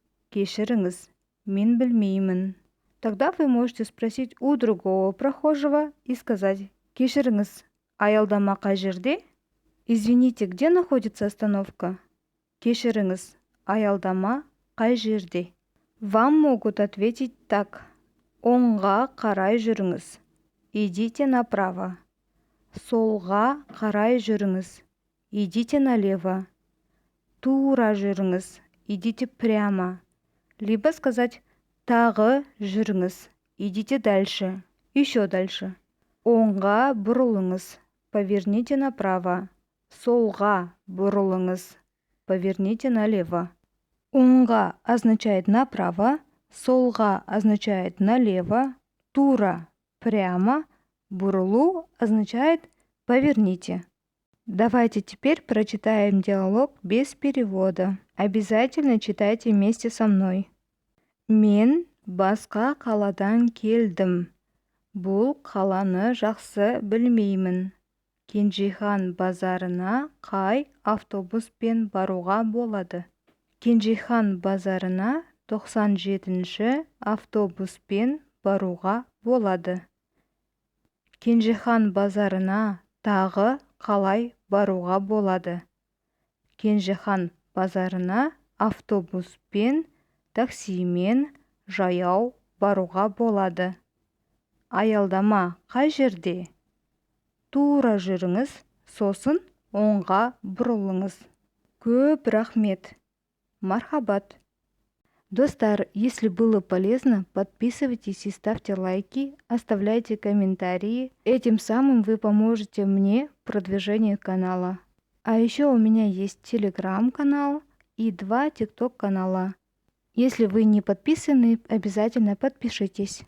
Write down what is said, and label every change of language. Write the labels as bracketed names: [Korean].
[Kazakh] «Кешіріңіз, мен білмеймін». [Russian] Тогда вы можете спросить у другого прохожего и сказать [Kazakh] «Кешіріңіз, аялдама қай жерде?» [Russian] «Извините, где находится остановка?» [Kazakh] «Кешіріңіз, аялдама қай жерде?» [Russian] Вам могут ответить так: [Kazakh] «Оңға қарай жүріңіз, [Russian] идите направо». [Kazakh] «Солға қарай жүріңіз, [Russian] идите налево». [Kazakh] «Тура жүріңіз, [Russian] идите прямо». Либо сказать [Kazakh] «Тағы жүріңіз, [Russian] идите дальше, еще дальше». [Kazakh] «Оңға бұрылыңыз, [Russian] поверните направо». [Kazakh] «Солға бұрылыңыз, [Russian] поверните налево». «Оңға» означает направо, «солға» означает налево, «тура» прямо, «бұрылу» означает «поверните». Давайте теперь прочитаем диалог без перевода. Обязательно читайте вместе со мной. [Kazakh] Мен басқа қаладан келдім. Бұл қаланы жақсы білмеймін. Кенжихан базарына қай автобуспен баруға болады? Кенжихан базарына 97-ші автобуспен баруға болады. Кенжихан базарына тағы қалай баруға болады? Кенжихан базарына автобуспен, таксимен, жаяу баруға болады. Аялдама қай жерде? Тура жүріңіз, сосын оңға бұрылыңыз. Көп рахмет. Мархабат. [Russian] Достар, если было полезно, подписывайтесь и ставьте лайки, оставляйте комментарии. Этим самым вы поможете мне в продвижении канала. А еще у меня есть телеграм-канал и 2 тикток канала. Если вы не подписаны, обязательно подпишитесь.